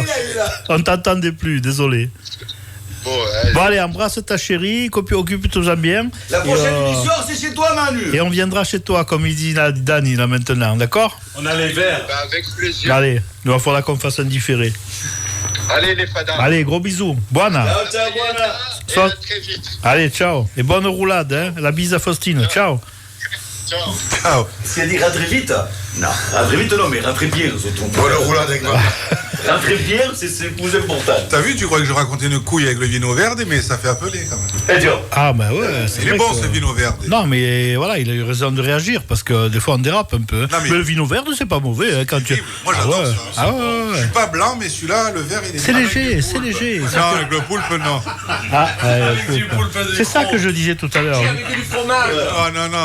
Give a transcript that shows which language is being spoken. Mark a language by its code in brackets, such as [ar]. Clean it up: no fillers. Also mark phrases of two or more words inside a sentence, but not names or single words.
[fr] On t'entendait plus, désolé. Bon, allez, embrasse ta chérie, occupe-toi bien. La prochaine émission, c'est chez toi, Manu. Et on viendra chez toi, comme il dit Dani, là, maintenant, d'accord? On a les verres. Avec plaisir. Allez, il va falloir qu'on fasse un différé. Allez, les fadas. Allez, gros bisous. Buona. [it] Ciao, buona. [fr] Et à très vite. Allez, ciao. Et bonne roulade, hein. La bise à Faustine. Ciao. Ciao. Ciao. Si elle dit rentrer vite, non, rentrer vite non, mais rentrer bien, c'est ton Bonne roulade avec moi. Rentrer bien, c'est le plus important. T'as vu, tu crois que je racontais une couille avec le [pt] vino verde, [fr] mais ça fait appeler quand même. Et tiens. Ah, bah ouais. Il est bon ce [pt] vino verde. [fr] Non, mais voilà, il a eu raison de réagir parce que des fois on dérape un peu. Non, mais le vino vert, c'est pas mauvais hein, quand tu. Moi j'adore ça. Ah ouais. Je suis pas blanc, mais celui-là, le vert, il est. C'est léger, c'est léger. Non, avec le poulpe, non. Ah, c'est ça que je disais tout à l'heure. Avec du fromage. Oh non, non.